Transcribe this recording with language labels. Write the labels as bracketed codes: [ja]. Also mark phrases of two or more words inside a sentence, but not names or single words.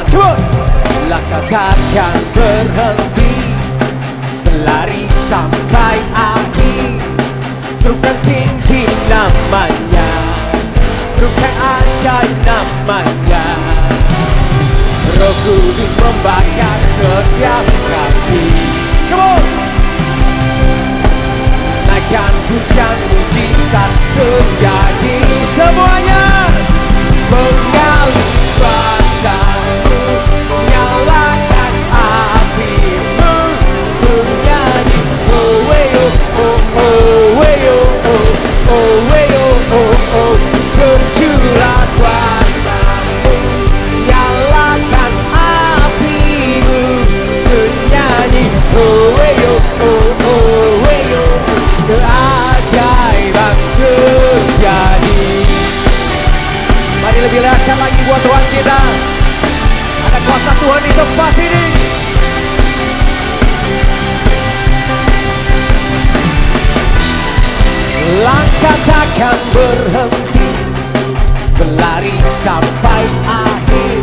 [id] Langkah takkan berhenti, berlari sampai akhir. Serukan tinggi namanya, serukan ajaib namanya. Roh Kudus membakar setiap kaki. [en] Come on! [id] Naikkan pujian, mujizat terjadi semuanya. Mengalir kuasamu, nyalakan apimu, bernyanyi oh wey oh oh oh wey oh oh oh wey oh oh oh. Tercurah kuasamu, nyalakan apimu, bernyanyi oh wey oh oh oh wey oh. Keajaiban terjadi. Mari lebih dahsyat lagi buat Tuhan kita. Ada kuasa Tuhan di tempat ini. Langkah takkan berhenti, berlari sampai akhir.